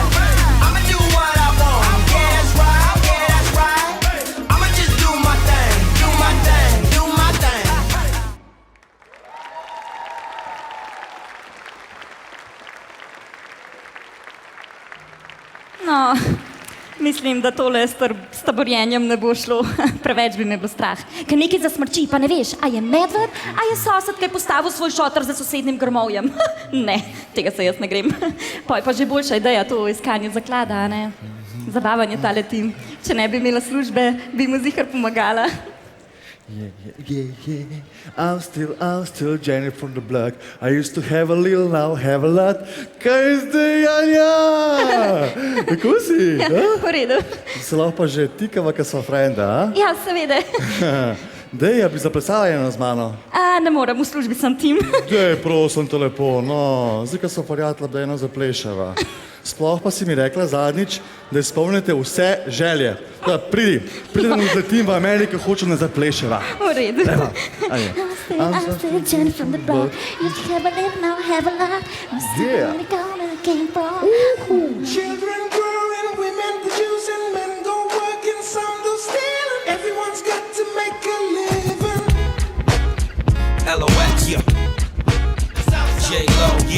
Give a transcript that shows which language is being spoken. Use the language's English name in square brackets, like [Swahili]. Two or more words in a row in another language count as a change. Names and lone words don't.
[English] I'ma do what I want. Yeah, that's right, yeah, that's right. I'ma just do my thing, do my thing, do my thing. [Slovenian] No, mislim, da tole s taborjenjem ne bo šlo. Preveč bi me bilo strah. Ker nekaj zasmrči, pa ne veš, a je medved, a je sosed, ki je postavil svoj šotor za sosednjim grmovjem. Ne, tega se jaz ne grem. Poj pa že boljša ideja to iskanje zaklada, a ne? Zabavan je tale tim. Če ne bi imela službe, bi mu ziher pomagala. [English] Yeah. I'm still Jenny from the block. I used to have a little, now have a lot. [Slovenian] Kaj zdaj, Anja? Kako si? V redu. Se lahko pa že tikava, ka sva frenda, a? Ja, seveda. Dej, ja bi zaplesala eno z mano. Ne morem, v službi sem tim. Dej, prosim te lepo, no. Zdaj, ka sva prijatelja, da eno zaplešava. Sploh pa si mi rekla zadnjič, da izpolnite vse želje. Da, pridi, da mu zletim v Ameriki, hočem, da zapleševa. V redu. Evo, ajde. [English] I'm still Jenny from the block. Used to have a little, now have a lot. I'm still really gone where I came from. Children growing, women producing, men go working, some do stealing. Everyone's got to make a living. LOX, yeah. J-Lo, yeah.